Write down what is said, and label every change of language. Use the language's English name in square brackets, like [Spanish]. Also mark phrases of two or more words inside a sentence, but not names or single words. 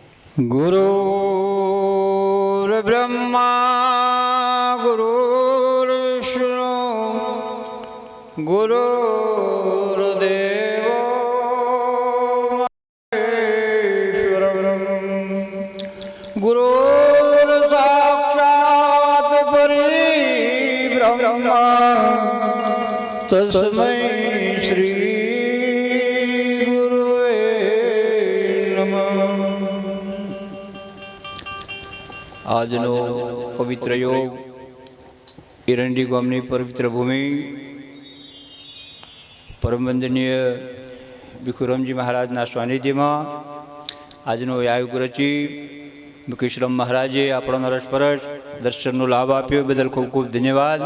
[Sanskrit] गुरुर्ब्रह्मा गुरुर्विष्णु गुरुर्देवो महेश्वरः गुरुर्साक्षात् परब्रह्म तस्मै श्री [Gujarati] આજનો પવિત્ર યોગ એરંડી ગામની પવિત્ર ભૂમિ પરમ વંદનીય ભીખુરામજી મહારાજના સાનિધ્યમાં આજનો યાગ રચી મુકેશરામ મહારાજે આપણો રસપરસ દર્શનનો લાભ આપ્યો બદલ ખૂબ ખૂબ ધન્યવાદ.